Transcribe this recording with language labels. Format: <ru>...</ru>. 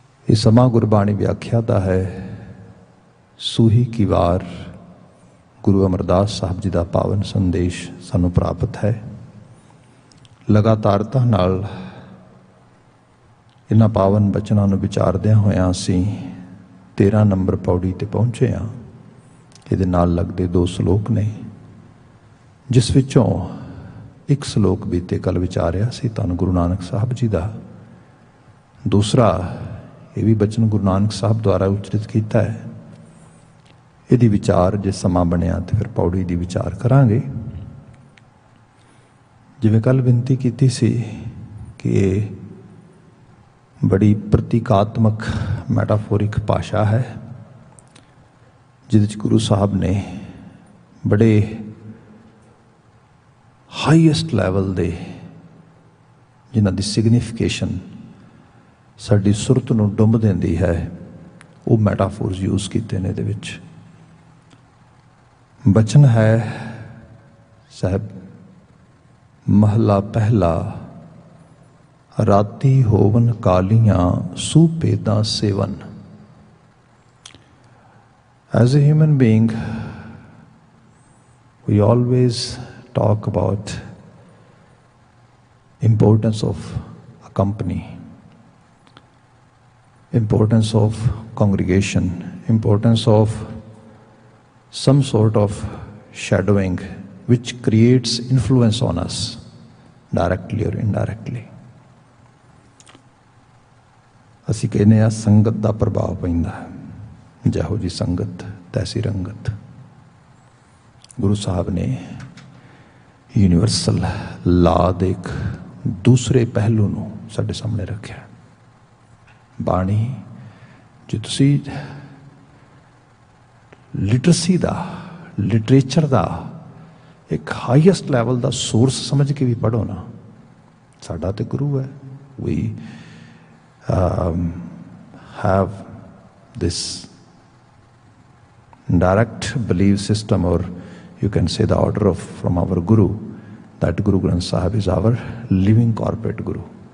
<pa>ये समा गुरबाणी व्याख्या दा है। सूही की वार गुरु अमरदास साहब जी का पावन संदेश सानू प्राप्त है। लगातारता नाल इन्हां पावन बचनां नूं विचारदिआं होइआं असीं 13 नंबर पौड़ी ते पहुंचे हाँ। ਇਹਦੇ ਨਾਲ ਲੱਗਦੇ 2 ਸ਼ਲੋਕ ਨੇ, ਜਿਸ ਵਿੱਚੋਂ ਇੱਕ ਸ਼ਲੋਕ ਬੀਤੇ ਕੱਲ ਵਿਚਾਰਿਆ ਸੀ ਧੰਨ ਗੁਰੂ ਨਾਨਕ ਸਾਹਿਬ ਜੀ ਦਾ। ਦੂਸਰਾ ਇਹ ਵੀ ਬਚਨ ਗੁਰੂ ਨਾਨਕ ਸਾਹਿਬ ਦੁਆਰਾ ਉਚਰਿਤ ਕੀਤਾ ਹੈ। ਇਹਦੀ ਵਿਚਾਰ ਜੇ ਸਮਾਂ ਬਣਿਆ ਤੇ ਫਿਰ ਪੌੜੀ ਦੀ ਵਿਚਾਰ ਕਰਾਂਗੇ। ਜਿਵੇਂ ਕੱਲ ਬੇਨਤੀ ਕੀਤੀ ਸੀ ਕਿ ਇਹ ਬੜੀ ਪ੍ਰਤੀਕਾਤਮਕ ਮੈਟਾਫੋਰਿਕ ਭਾਸ਼ਾ ਹੈ, ਜਿਹਦੇ 'ਚ ਗੁਰੂ ਸਾਹਿਬ ਨੇ ਬੜੇ ਹਾਈਐਸਟ ਲੈਵਲ ਦੇ, ਜਿਨ੍ਹਾਂ ਦੀ ਸਿਗਨੀਫਿਕੇਸ਼ਨ ਸਾਡੀ ਸੁਰਤ ਨੂੰ ਡੁੰਬ ਦਿੰਦੀ ਹੈ, ਉਹ ਮੈਟਾਫੋਰਸ ਯੂਜ਼ ਕੀਤੇ ਨੇ ਇਹਦੇ ਵਿੱਚ। ਬਚਨ ਹੈ ਸਾਹਿਬ ਮਹਲਾ ਪਹਿਲਾ, ਰਾਤੀ ਹੋਵਨ ਕਾਲੀਆਂ ਸੁਪੇਦਾਂ ਸੇਵਨ।</pa> <en>As a human being, we always talk about importance of a company, importance of congregation, importance of some sort of shadowing which creates influence on us, directly or indirectly.</en> <pa>ਅਸੀਂ ਕਹਿੰਦੇ ਹਾਂ ਸੰਗਤ ਦਾ ਪ੍ਰਭਾਵ ਪੈਂਦਾ, ਜਿਹੋ ਜੀ ਸੰਗਤ ਤੈਸੀ ਰੰਗਤ। ਗੁਰੂ ਸਾਹਿਬ ਨੇ ਯੂਨੀਵਰਸਲ ਲਾ ਦੇ ਇੱਕ ਦੂਸਰੇ ਪਹਿਲੂ ਨੂੰ ਸਾਡੇ ਸਾਹਮਣੇ ਰੱਖਿਆ। ਬਾਣੀ, ਜੇ ਤੁਸੀਂ ਲਿਟਰੇਸੀ ਦਾ, ਲਿਟਰੇਚਰ ਦਾ ਇੱਕ ਹਾਈਐਸਟ ਲੈਵਲ ਦਾ ਸੋਰਸ ਸਮਝ ਕੇ ਵੀ ਪੜ੍ਹੋ ਨਾ, ਸਾਡਾ ਤੇ ਗੁਰੂ ਹੈ।</pa> <en>We have this direct belief system, or you can say the order from our Guru, that Guru Granth Sahib is our living corporate Guru.</en>